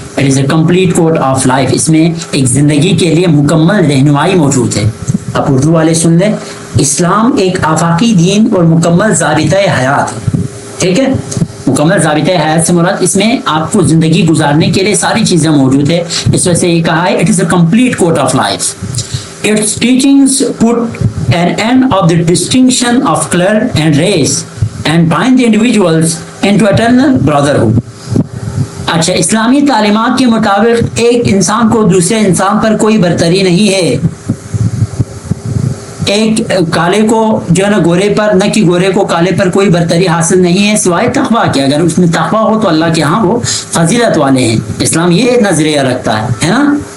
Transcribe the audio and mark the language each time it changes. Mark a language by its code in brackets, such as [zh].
[en] it is a complete code of life, [ur] اس میں ایک زندگی کے لیے مکمل رہنمائی موجود ہے. اب اردو والے سن لیں، اسلام ایک آفاقی دین اور مکمل ضابطۂ حیات ہے، ٹھیک ہے. مکمل ضابطۂ حیات سے مراد اس میں آپ کو زندگی گزارنے کے لیے ساری چیزیں موجود ہے، اس وجہ سے یہ کہا ہے [en] It is a complete code of life. Its teachings put an end of the distinction of color and race and bind the individuals into eternal brotherhood. [ur] اچھا، اسلامی تعلیمات کے مطابق ایک انسان کو دوسرے انسان پر کوئی برتری نہیں ہے. ایک کالے کو جو ہے نا گورے پر، نہ کہ گورے کو کالے پر کوئی برتری حاصل نہیں ہے سوائے تقویٰ کے. اگر اس میں تقویٰ ہو تو اللہ کے ہاں وہ فضیلت والے ہیں. اسلام یہ نظریہ رکھتا ہے نا.